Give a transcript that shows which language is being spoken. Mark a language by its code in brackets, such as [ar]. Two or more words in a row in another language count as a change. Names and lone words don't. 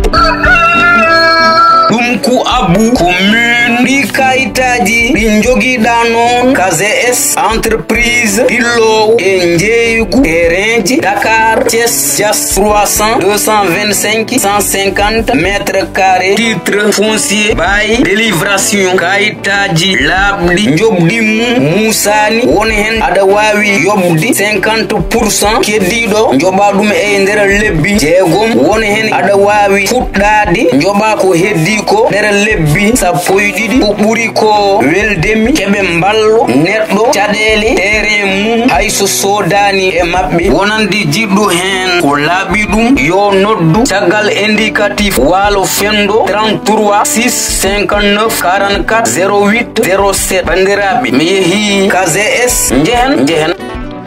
[ff] Dumku abu commune di kaitaji di jogiɗa non KGS entreprise dillo e jeeygu terrainji Dakar Thiès Dias 300 225 150 [fr] mètres carrés titre foncier bail délivration [ff] kaitaji labdi jobdimu musani woni hen ada wawi yobdi 50% keddiɗo joba dum e nder lebbi jeegom woni hen ada wawi fuɗɗade joba ko heddi ko nder lebbi sappo e ɗiɗi ko ɓuri ko weldemi keɓe mballo neɗɗo caɗele terrain mum hayso sodani e maɓɓe wonandi jiɗɗo hen ko laaɓi ɗum yo noddu caggal indicatif walo fendo 33 6 59 44 08 07 bandiraɓe mi yeehi KGS njehen